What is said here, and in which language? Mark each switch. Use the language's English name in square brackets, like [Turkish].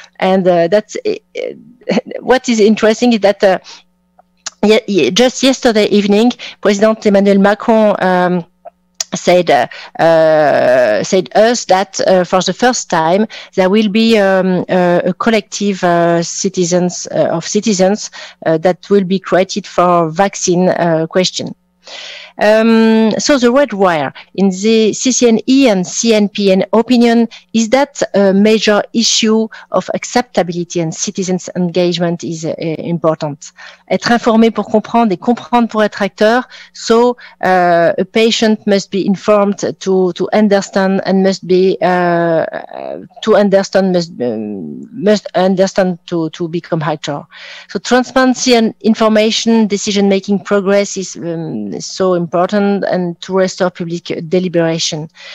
[English] And that's what is interesting is that just yesterday evening, President Emmanuel Macron said us that for the first time there will be a collective citizens that will be created for vaccine question. So the red wire in the CCNE and CNPN opinion is that a major issue of acceptability and citizens engagement is important. [French] Être informé pour comprendre et comprendre pour être acteur. [English] So a patient must be informed to understand, and must understand to become actor. So transparency and information decision-making progress is so important, and to restore public deliberation.